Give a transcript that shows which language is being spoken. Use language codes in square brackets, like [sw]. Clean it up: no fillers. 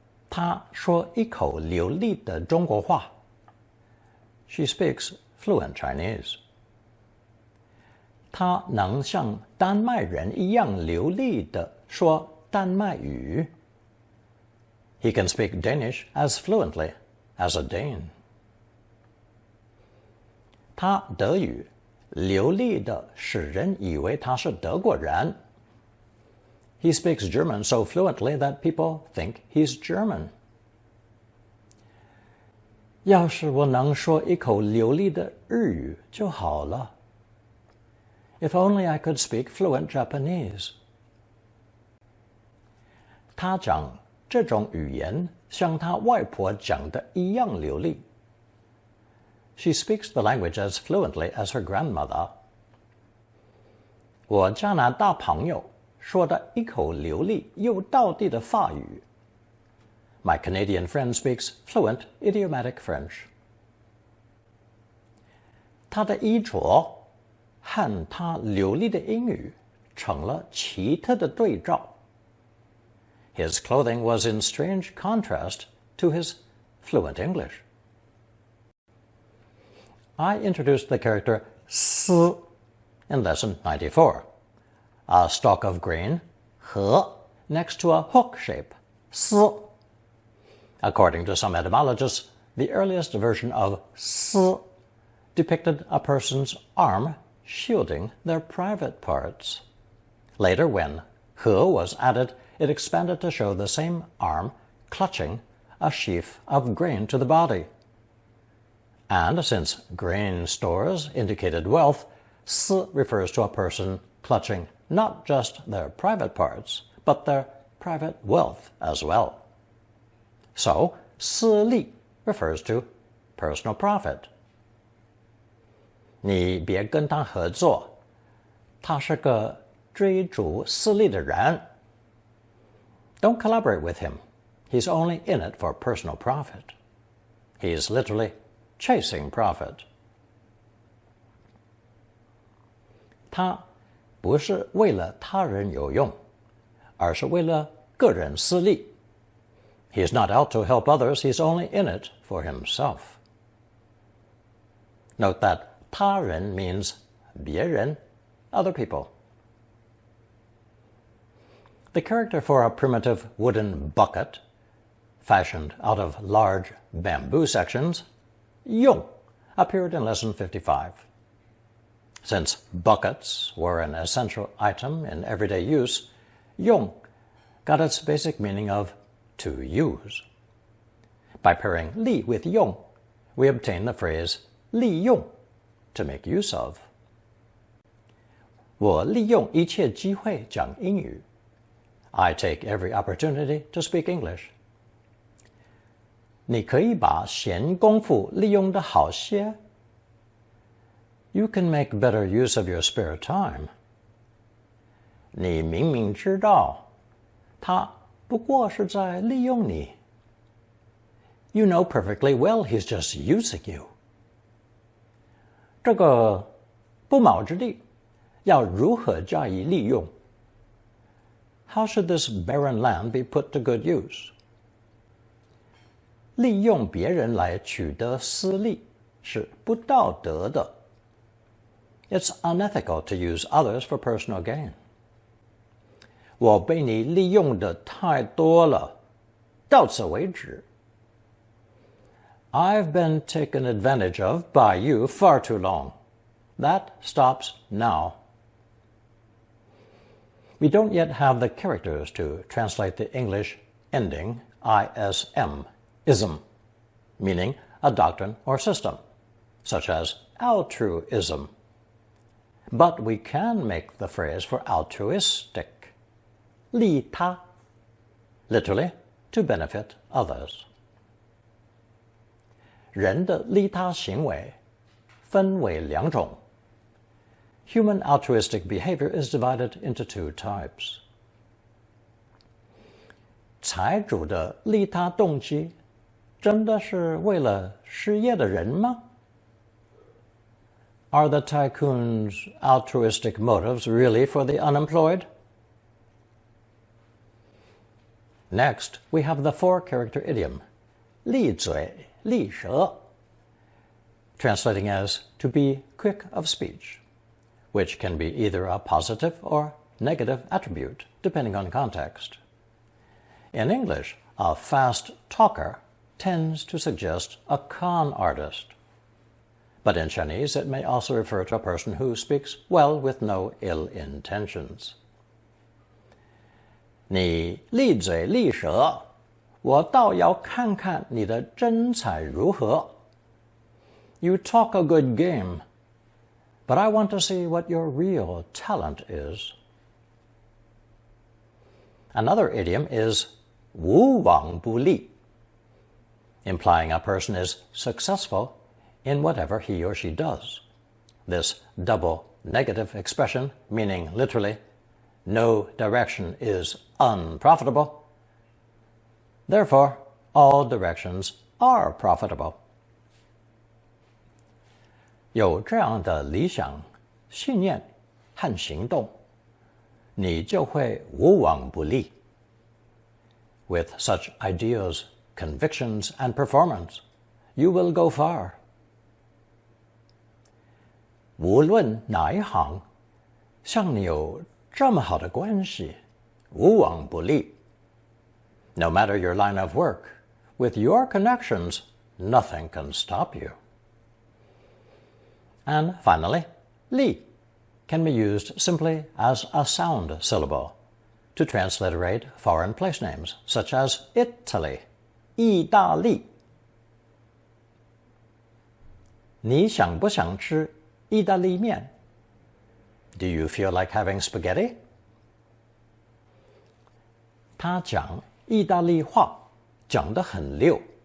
[zh] 她说一口流利的中国话. [en] She speaks fluent Chinese. [zh] 她能像丹麦人一样流利地说丹麦语. [en] He can speak Danish as fluently as a Dane. [zh] 他德语流利的使人以为他是德国人。 [en] He speaks German so fluently that people think he's German. [zh] 要是我能说一口流利的日语就好了。 [en] If only I could speak fluent Japanese. [zh] 他讲这种语言像他外婆讲的一样流利。 [en] She speaks the language as fluently as her grandmother. [zh] 我加拿大朋友说的一口流利又道地的法语。 [en] My Canadian friend speaks fluent idiomatic French. [zh] 他的衣着和他流利的英语成了奇特的对照。 [en] His clothing was in strange contrast to his fluent English. I introduced the character 丝 in lesson 94. A stalk of grain, 禾 next to a hook shape, 丝. According to some etymologists, the earliest version of 丝 depicted a person's arm shielding their private parts. Later, when 禾 was added, it expanded to show the same arm clutching a sheaf of grain to the body. And since grain stores indicated wealth, 丝 refers to a person clutching not just their private parts, but their private wealth as well. So, 私利 refers to personal profit. [zh] 你别跟他合作，他是个追逐私利的人。 [en] Don't collaborate with him. He's only in it for personal profit. He's literally chasing profit. [zh] 他不是为了他人有用，而是为了个人私利。 [en] He's not out to help others, he's only in it for himself. Note that 他人 means 别人, other people. The character for a primitive wooden bucket, fashioned out of large bamboo sections, 用, appeared in lesson 55. Since buckets were an essential item in everyday use, 用 got its basic meaning of to use. By pairing 利 with 用, we obtain the phrase 利用, to make use of. [zh] 我利用一切机会讲英语. [en] I take every opportunity to speak English. [zh] 你可以把闲工夫利用得好些. [en] You can make better use of your spare time. [zh] 你明明知道，他不过是在利用你. [en] You know perfectly well he's just using you. [zh] 这个不毛之地要如何加以利用? [en] How should this barren land be put to good use? [zh] 利用别人来取得私利是不道德的. [en] It's unethical to use others for personal gain. [zh] 我被你利用的太多了，到此为止. [en] I've been taken advantage of by you far too long. That stops now. We don't yet have the characters to translate the English ending ism, ism, meaning a doctrine or system, such as altruism. But we can make the phrase for altruistic, 利他, literally to benefit others. [zh] 人的利他行为分为两种. [en] Human altruistic behavior is divided into two types. [zh] 财主的利他动机真的是为了失业的人吗? [en] Are the tycoon's altruistic motives really for the unemployed? Next, we have the four-character idiom, 利嘴利舌, translating as to be quick of speech, which can be either a positive or negative attribute, depending on context. In English, a fast talker tends to suggest a con artist. but in Chinese it may also refer to a person who speaks well with no ill intentions. [zh] 你利嘴利舌，我倒要看看你的真才如何。 [en] You talk a good game, but I want to see what your real talent is. Another idiom is 无往不利, implying a person is successful in whatever he or she does. This double negative expression, meaning literally, no direction is unprofitable. Therefore, all directions are profitable. [zh] 有这样的理想、信念和行动，你就会无往不利。 [en] With such ideas, convictions, and performance, you will go far. [zh] 无论哪一行，像你有这么好的关系，无往不利。 [en] No matter your line of work, with your connections, nothing can stop you. And finally, 利 can be used simply as a sound syllable to transliterate foreign place names, such as Italy, 意大利。 [zh] 你想不想吃意大利面？ [en] Do you feel like having spaghetti? [zh] 她讲意大利话，讲得很溜。